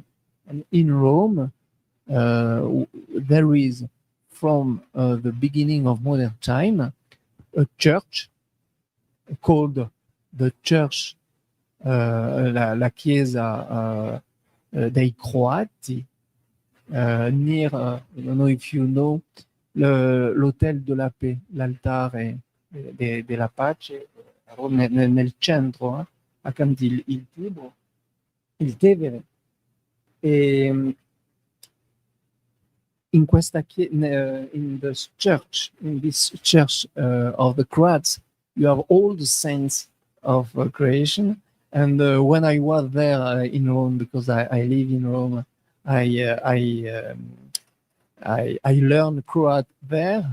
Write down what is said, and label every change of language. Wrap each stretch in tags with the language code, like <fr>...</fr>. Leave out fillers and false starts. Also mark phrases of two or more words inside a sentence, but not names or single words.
<en>And in Rome, there is, from the beginning of modern time, a church called the Church,</en> <it>la Chiesa dei Croati,</it> <en>near, I don't know if you know, l'Hôtel de la Paix,</en> <it>l'altare della pace, nel centro, accanto il Tibre, il Tevere.</it> <en>E in this church of the Croats, you have all the saints of creation. And when I was there in Rome, because I live in Rome, I learned Croat there.</en>